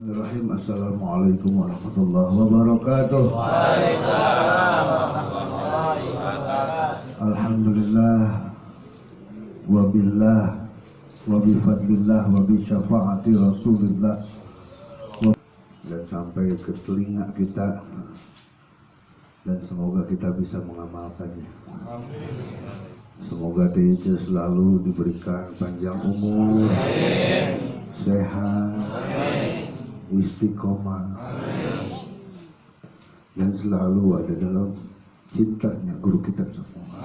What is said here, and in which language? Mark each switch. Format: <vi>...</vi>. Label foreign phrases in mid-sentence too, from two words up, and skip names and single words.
<ar>بسم الله الرحمن الرحيم. السلام عليكم ورحمة الله وبركاته. وعليكم السلام ورحمة الله وبركاته. الحمد لله وبالله وبفضل الله وبشفاعة رسول الله.</ar> <id>Dan sampai ke telinga kita, dan semoga kita bisa mengamalkannya. Semoga TIC selalu diberikan panjang umur, sehat, istiqomah, dan selalu ada dalam cintanya guru kita semua.</id>